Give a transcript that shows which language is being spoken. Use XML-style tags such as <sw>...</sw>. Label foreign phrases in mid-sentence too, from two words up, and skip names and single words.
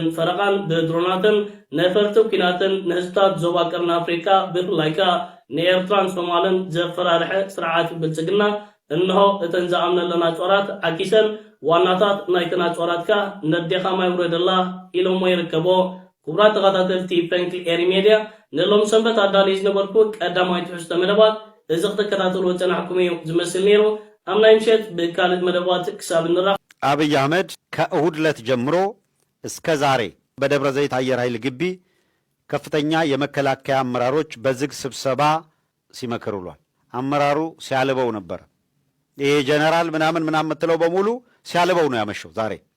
<ti>ፈረቓን ብድሮናትን ነፈርቲ ኩናትን ንህዝብታት ዞባ ቀርኒ ኣፍሪካ ብፍላይ ከዓ ንኤርትራን ሶማልን ዘፈራርሐ ስርዓት ብልፅግና እንሆ እተን ዝኣምነለና ፆራት ዓኪሰን ዋናታት ናይተን ፆራት ከዓ ነዴኻ ማይ ውረደላ ኢሎሞ ይርከቦ ክቡራት ተኸታተልቲ ፍራንክ ኤሪ ሜድያ ንሎም ሰንበት ኣዳልዩ ዝነበርኩ ቀዳማይ ትሕዝቶ መደባት እዚ ክትከታተልዎ ፀናሕኩም እዩ ዝመስል ነይሩ ኣብ ናይ ምሸት ብካልእ መደባት ክሳብ ንራ</ti> <am>አብይ አህመድ ከእሁድ ዕለት ጀምሮ እስከ ዛሬ በደብረ ዘይት አየር ኃይል ግቢ ከፍተኛ የመከላከያ አመራሮች በዝግ ስብሰባ ሲመክሩ ውሏል። አመራሩ ሲያልበው ነበር። ይሄ ጀነራል ምናምን ምትለው በሙሉ ሲያልበው ነው ያመሸው። ዛሬ</am>